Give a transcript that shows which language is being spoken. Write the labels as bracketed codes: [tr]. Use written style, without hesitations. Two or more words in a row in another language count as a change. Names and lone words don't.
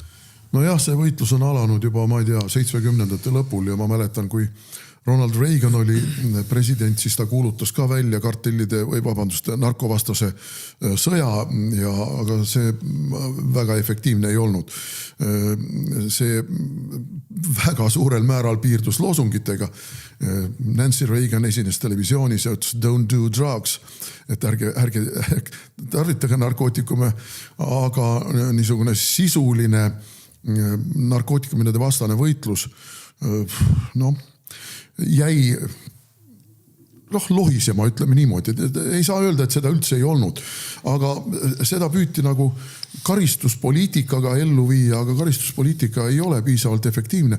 [et] No jah, see võitlus on alanud juba, ma ei tea, 70ndate lõpul ja ma mäletan, kui Ronald Reagan oli president, siis ta kuulutas ka välja kartellide või narkovastase sõja, aga see väga efektiivne ei olnud. See väga suurel määral piirdus loosungitega. Nancy Reagan esines televisioonis ja ütles [en] don't do drugs, [et] et ärge tarvitage narkootikume, aga niisugune sisuline narkootikumide vastane võitlus jäi lohisema, ütleme niimoodi. Ei saa öelda, et seda üldse ei olnud. Aga seda püüti nagu karistuspoliitikaga ellu viia, aga karistuspoliitika ei ole piisavalt efektiivne.